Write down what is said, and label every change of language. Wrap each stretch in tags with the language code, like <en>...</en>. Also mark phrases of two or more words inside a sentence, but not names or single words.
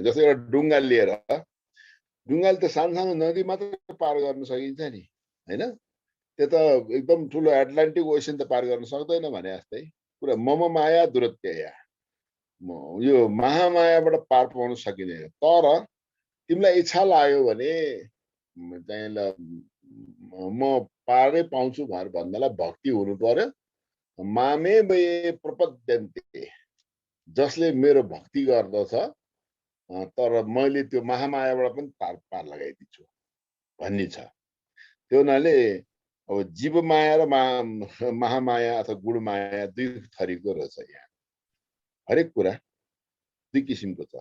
<ne>जस्तै एउटा डुङ्गा लिएर, डुङ्गाले त सानो नदी मात्र पार गर्न सकिन्छ नि हैन, त्यो त एकदम ठुलो एटलान्टिक ओसन त पार गर्न सक्दैन भने जस्तै पुरा</ne> <sa>मम माया दुरत्यया,</sa> <ne>यो महामायाबाट पार पाउन सकिँदैन। तर तिमीलाई इच्छा लाग्यो भने चाहिँ म पारै पाउँछु भनेर भन्नलाई भक्ति हुनु पर्यो।</ne> <sa>मामे वे प्रपद्यन्ते,</sa> <ne>जसले मेरो भक्ति गर्दछ तर मैले त्यो महामायाबाट पनि पार लगाइदिन्छु भन्ने छ। त्यो हुनाले अब जीव माया र महामाया अथवा गुण माया दुई थरीको रहेछ। यहाँ हरेक कुरा दुई किसिमको छ।</ne>